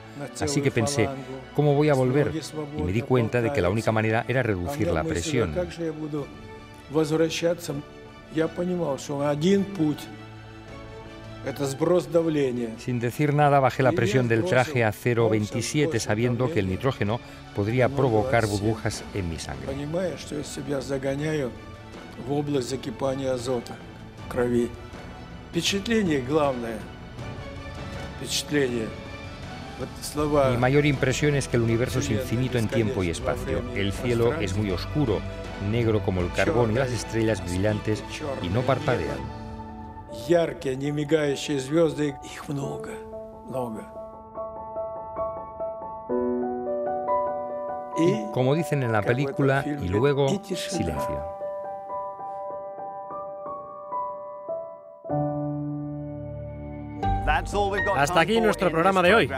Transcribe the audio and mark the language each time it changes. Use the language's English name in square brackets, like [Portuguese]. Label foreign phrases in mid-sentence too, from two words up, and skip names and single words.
[Spanish] Así que pensé, ¿cómo voy a volver? Y me di cuenta de que la única manera era reducir la presión. Sin decir nada, bajé la presión del traje a 0,27 sabiendo que el nitrógeno podría provocar burbujas en mi sangre. [Russian] В область закипания азота, крови. Впечатление главное. Впечатление. [Spanish] Mi mayor impresión es que el universo es infinito en tiempo y espacio. El cielo es muy oscuro, negro como el carbón y las estrellas brillantes y no parpadean. [Russian] Яркие, не мигающие звезды, их много, много. [Spanish] Y, como dicen en la película, y luego silencio. Hasta aquí nuestro programa de hoy.